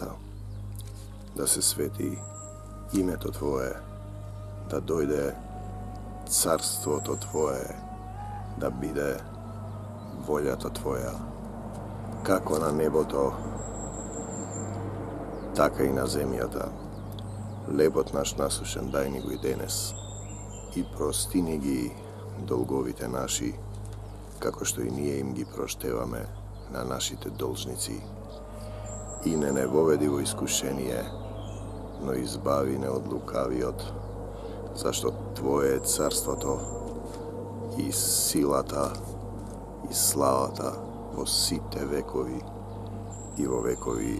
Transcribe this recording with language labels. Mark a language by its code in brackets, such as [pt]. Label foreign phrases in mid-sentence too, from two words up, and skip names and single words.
[mk] да се свети име то Твоје, да дојде царство то Твоје, да биде волја то Твоја, како на небо то, така и на земјата. Лебот наш насушен дај ни го и денес, и прости ни ги долговите наши, како што и ние им ги проштеваме на нашите должници. И не воведи во искушение, но избави не од лукавиот, зашто Твое е царството, и силата, и славата во сите векови, и во векови.